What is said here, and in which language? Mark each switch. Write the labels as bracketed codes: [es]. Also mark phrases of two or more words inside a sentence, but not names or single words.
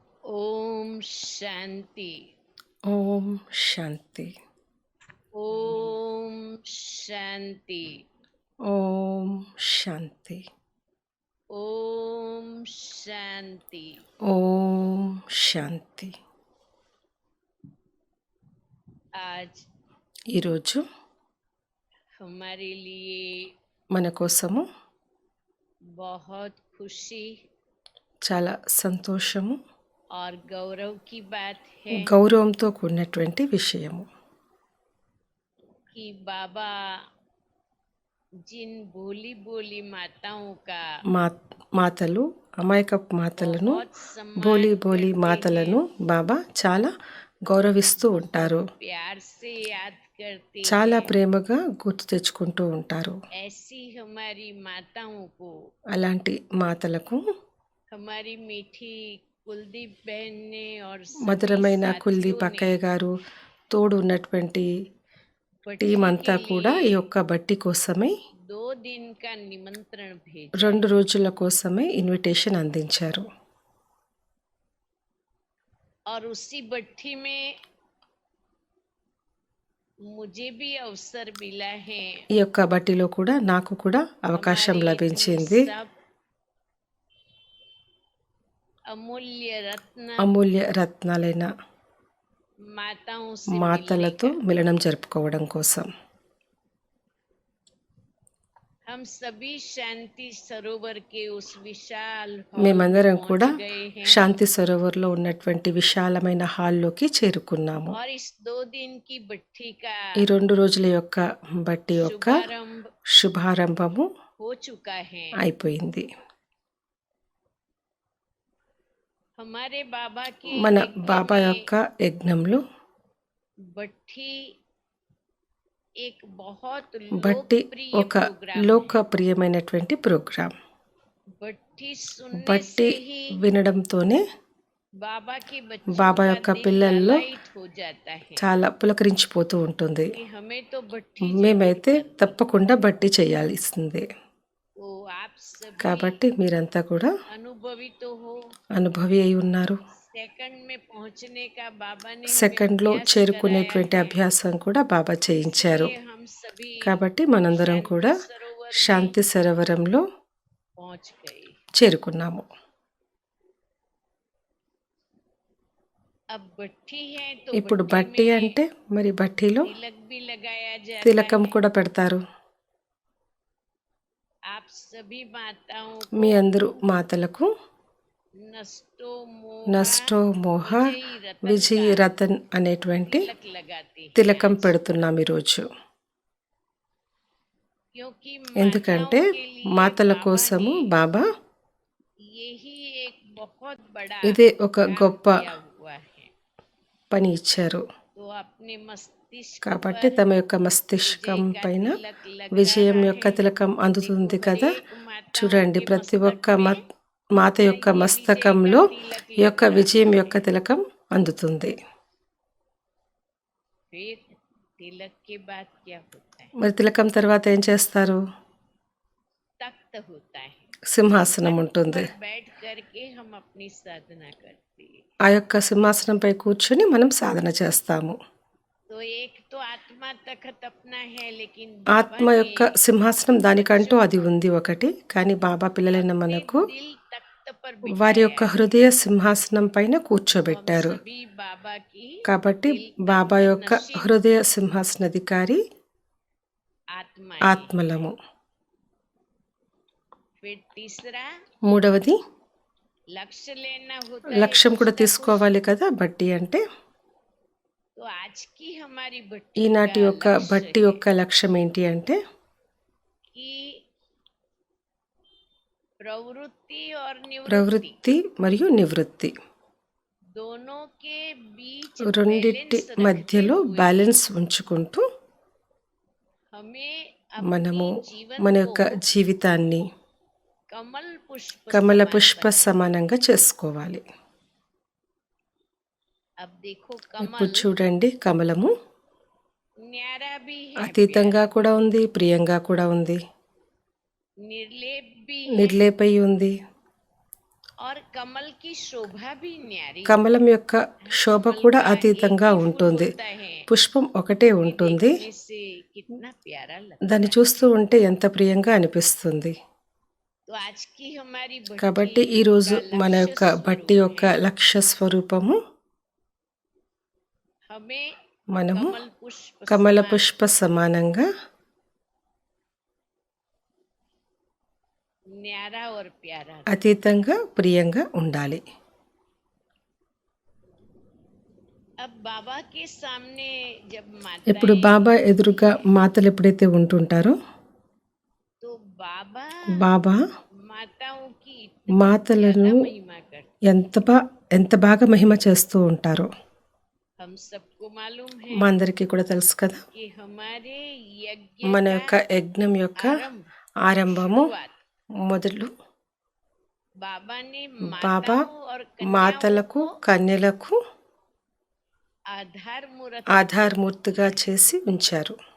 [hi] ओम शांति। ओम शांति। ओम शांति। ओम शांति। ओम शांति। ओम शांति। आज [te] ఈరోజు [hi] हमारे लिए [te] మన కోసము [hi] बहुत खुशी [te] చాలా సంతోషము [hi] और गौरव की बात है [te] గౌరవంతో కూడినటువంటి విషయము [hi] कि बाबा जिन भोली भोली माताओं का [te] మాతలు అమాయకపు మాతలను [hi] बहुत सम्मान [te] బోలి బోలి [hi] करते [te] మాతలను [hi] हैं, [te] బాబా చాలా గౌరవిస్తూ ఉంటారు, [hi] प्यार से याद करते [te] చాలా [hi] हैं। [te] ప్రేమగా గుర్తు తెచ్చుకుంటూ ఉంటారు. [hi] ऐसी हमारी माताओं को [te] అలాంటి మాతలకు [hi] हमारी मीठी कुलदीप बहन ने और सभी [te] మధురమైన కుల్దీప్ [hi] साथियों ने [te] అక్కయ్య గారు తోడు ఉన్నటువంటి [hi] बट्टी [te] టీం అంతా [hi] के [te] కూడా ఈ [hi] लिए [te] యొక్క బట్టి కోసమే [hi] 2 दिन का निमंत्रण भेजा [te] 2 రోజుల కోసమే ఇన్విటేషన్ అందించారు. [hi] और उसी बट्टी में मुझे भी अवसर मिला है। [te] ఈ యొక్క బట్టిలో కూడా నాకు కూడా అవకాశం [hi] हमारे [te] లభించింది. [hi] सब अमूल्य रत्न [te] అమూల్య రత్నాలైన [hi] माताओं से [te] మాతలతో [hi] मिलने का। [te] మిలనం జరుపుకోవడం కోసం [hi] हम सभी शांति सरोवर के उस विशाल हॉल में [te] మేమందరం కూడా [hi] पहुंच गए हैं [te] శాంతి సరోవర్లో ఉన్నటువంటి విశాలమైన హాల్లోకి చేరుకున్నాము. [hi] और इस 2 दिन की बट्टी का [te] ఈ 2 రోజుల యొక్క బట్టి యొక్క [hi] शुभारंभ [te] శుభారంభము [hi] हो चुका है। [te] అయిపోయింది. [hi] हमारे बाबा के [te] మన [hi] यज्ञ [te] బాబా [hi] में [te] యొక్క యజ్ఞంలో [hi] बट्टी एक बहुत [te] బట్టి [hi] लोकप्रिय [te] ఒక [hi] प्रोग्राम है। [te] లోకప్రియమైనటువంటి ప్రోగ్రాం. [hi] बट्टी सुनने [te] బట్టి [hi] से ही [te] వినడంతోనే [hi] बाबा के बच्चों [te] బాబా [hi] का [te] యొక్క [hi] दिल [te] పిల్లల్లో [hi] लालायित हो जाता है [te] చాలా పులకరించిపోతూ ఉంటుంది. [hi] कि हमें तो बट्टी जरूर [te] మేమైతే [hi] करनी। [te] తప్పకుండా బట్టి చేయాల్సిందే. [hi] तो आप सभी [te] కాబట్టి మీరంతా కూడా [hi] अनुभवी तो हो। [te] అనుభవి అయి ఉన్నారు. [hi] सेकंड में पहुंचने का बाबा ने हमें [te] సెకండ్లో [hi] अभ्यास [te] చేరుకునేటువంటి [hi] कराया है। [te] అభ్యాసం కూడా బాబా చేయించారు. [hi] इसलिए हम सभी [te] కాబట్టి మనందరం [hi] शांति [te] కూడా [hi] सरोवर में [te] శాంతి సరోవరంలో [hi] पहुंच गए। [te] చేరుకున్నాము. [hi] अब बट्टी है तो [te] ఇప్పుడు [hi] बट्टी [te] బట్టి [hi] में [te] అంటే మరి బట్టిలో [hi] तिलक भी लगाया जाता [te] తిలకం [hi] है। [te] కూడా పెడతారు. [hi] आप सभी माताओं [te] మీ [hi] को [te] అందరూ మాతలకు [hi] नष्टो [te] నష్టో మోహ [hi] विजयी [te] విజయీ [hi] रतन [te] రతన్ అనేటువంటి [hi] का तिलक लगाते हैं [te] తిలకం [hi] आज। [te] పెడుతున్నాం ఈరోజు. [hi] क्योंकि [te] ఎందుకంటే [hi] माताओं के लिए [te] మాతల [hi] बाबा [te] కోసము [hi] ने [te] బాబా [hi] यही एक बहुत बड़ा [te] ఇదే ఒక [hi] काम [te] గొప్ప [hi] किया हुआ है। [te] పని ఇచ్చారు. [hi] तो अपने मस्तिष्क [te] కాబట్టి [hi] पर [te] తమ యొక్క [hi] विजय [te] మస్తిష్కం [hi] का [te] పైన [hi] तिलक लग [te] విజయం [hi] रहा [te] యొక్క [hi] है। [te] తిలకం అందుతుంది [hi] देखो [te] కదా. [hi] हरेक माताओं [te] చూడండి, [hi] के [te] ప్రతి [hi] मस्तक [te] ఒక్క [hi] में [te] మాత [hi] अपना [te] యొక్క [hi] ये विजय का [te] మస్తకంలో [hi] तिलक [te] ఈ [hi] लग [te] యొక్క [hi] रहा [te] విజయం [hi] है। [te] యొక్క తిలకం అందుతుంది. [hi] फिर तिलक के बाद क्या होता है? [te] మరి తిలకం తర్వాత ఏం చేస్తారు? [hi] तख्त होता है। [te] సింహాసనం [hi] तख्त [te] ఉంటుంది. [hi] पर बैठ करके हम अपनी साधना करते हैं। [te] ఆ యొక్క సింహాసనంపై కూర్చొని మనం సాధన చేస్తాము. [hi] तो एक तो आत्मा तख्त अपना है, लेकिन बाबा [te] ఆత్మ [hi] ने [te] యొక్క సింహాసనం దానికంటూ అది ఉంది ఒకటి. కానీ బాబా పిల్లలైన [hi] अपने [te] మనకు [hi] दिल तख्त पर [te] వారి యొక్క [hi] बिठाया है। [te] హృదయ సింహాసనం పైన [hi] हम [te] కూర్చోబెట్టారు. [hi] सभी बाबा की [te] కాబట్టి [hi] दिल [te] బాబా [hi] तख्त [te] యొక్క [hi] नशीन [te] హృదయ సింహాసనాధికారి [hi] आत्मा है। [te] ఆత్మలము. [hi] फिर तीसरा [te] మూడవది [hi] लक्ष्य लेना होता है। [te] లక్ష్యం కూడా [hi] कुछ ना कुछ। [te] తీసుకోవాలి కదా బట్టి అంటే. [hi] तो आज की हमारी बट्टी [te] ఈనాటి [hi] का [te] యొక్క [hi] लक्ष्य [te] బట్టి [hi] है [te] యొక్క లక్ష్యం ఏంటి అంటే [hi] कि प्रवृत्ति और निवृत्ति [te] ప్రవృత్తి మరియు నివృత్తి [hi] दोनों के बीच [te] రెండిటి [hi] बैलेंस रखते [te] మధ్యలో [hi] हुए [te] బ్యాలెన్స్ ఉంచుకుంటూ [hi] हमें [te] మనము [hi] अपनी जीवन [te] మన [hi] को [te] యొక్క జీవితాన్ని [hi] कमल पुष्प [te] కమల [hi] समान [te] పుష్ప [hi] बनाना। [te] సమానంగా చేసుకోవాలి. [hi] अब देखो [te] ఇప్పుడు [hi] कमल [te] చూడండి, కమలము [hi] न्यारा भी है, [te] అతీతంగా కూడా ఉంది, ప్రియంగా కూడా ఉంది, [hi] निर्लेप भी है [te] నిర్లేపై ఉంది, [hi] और कमल की शोभा भी न्यारी [te] కమలం యొక్క శోభ [hi] कमल [te] కూడా [hi] का एक [te] అతీతంగా [hi] ही फूल [te] ఉంటుంది. [hi] होता है [te] పుష్పం ఒకటే [hi] ये [te] ఉంటుంది. [hi] देखने से कितना प्यारा लगता [te] దాన్ని [hi] है। [te] చూస్తూ ఉంటే ఎంత ప్రియంగా అనిపిస్తుంది. [hi] तो आज की हमारी [te] కాబట్టి [hi] भट्टी [te] ఈరోజు [hi] का [te] మన [hi] लक्ष्य [te] యొక్క భట్టి [hi] स्वरूप [te] యొక్క [hi] है [te] లక్ష్య స్వరూపము [hi] हमें [te] మనము [hi] कमल पुष्प [te] కమల [hi] समान [te] పుష్ప సమానంగా [hi] न्यारा और प्यारा [te] అతీతంగా ప్రియంగా ఉండాలి. [hi] अब बाबा के सामने जब [te] ఇప్పుడు [hi] माताएं [te] బాబా ఎదురుగా మాతలు ఎప్పుడైతే ఉంటుంటారో [hi] तो बाबा [te] బాబా [hi] माताओं की इतनी [te] మాతలను [hi] ज्यादा महिमा करते [te] ఎంత బాగా మహిమ చేస్తూ ఉంటారో [hi] हम सबको मालूम है [te] మా అందరికీ కూడా తెలుసు కదా. [hi] कि हमारे यज्ञ [te] మన [hi] का [te] యొక్క యజ్ఞం యొక్క [hi] आरंभ [te] ఆరంభము [hi] शुरुआत [te] మొదలు [hi] बाबा ने [te] బాబా [hi] माताओं और कन्याओं [te] మాతలకు [hi] को [te] కన్యలకు [hi] आधार मूर्त [te] ఆధారమూర్తిగా చేసి ఉంచారు.